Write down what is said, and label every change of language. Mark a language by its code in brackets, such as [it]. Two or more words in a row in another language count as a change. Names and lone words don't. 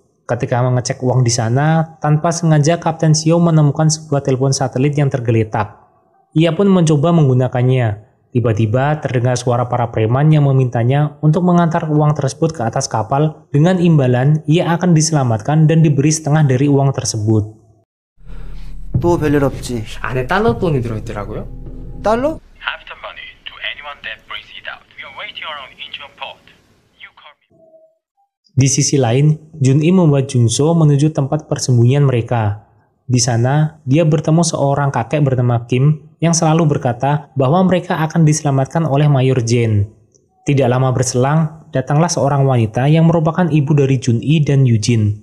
[id] Ketika mengecek uang di sana, tanpa sengaja Kapten Shio menemukan sebuah telepon satelit yang tergeletak. Ia pun mencoba menggunakannya. Tiba-tiba terdengar suara para preman yang memintanya untuk mengantar uang tersebut ke atas kapal dengan imbalan ia akan diselamatkan dan diberi setengah dari uang tersebut. [ko] 또 별일 없지. 안에 달러 돈이 들어있더라고요. 달러? [en] Have the money to anyone that brings it out. We are waiting around Incheon port. You call me. [id] Di sisi lain, Jun-i membawa Jungso menuju tempat persembunyian mereka. Di sana, dia bertemu seorang kakek bernama Kim yang selalu berkata bahwa mereka akan diselamatkan oleh Mayor Jen. Tidak lama berselang, datanglah seorang wanita yang merupakan ibu dari Jun-i dan Yujin.